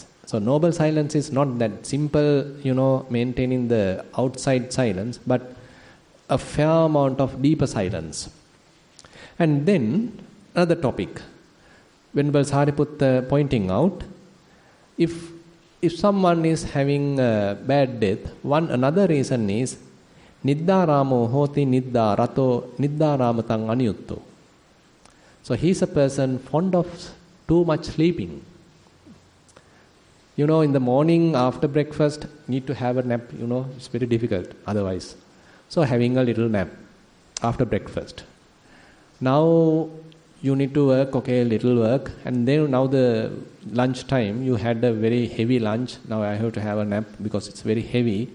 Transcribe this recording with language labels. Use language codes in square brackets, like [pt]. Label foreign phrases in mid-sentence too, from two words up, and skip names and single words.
[en] So noble silence is not that simple, maintaining the outside silence, but a fair amount of deeper silence. And then another topic, Venerable Sariputta pointing out, if someone is having a bad death, another reason is [pi] Niddaramo hoti niddarato niddaramatang aniyutto. [en] So he is a person fond of too much sleeping. In the morning after breakfast, need to have a nap, it's very difficult otherwise. So having a little nap after breakfast. Now you need to work, okay, little work, and then now the lunch time, you had a very heavy lunch, now I have to have a nap because it's very heavy.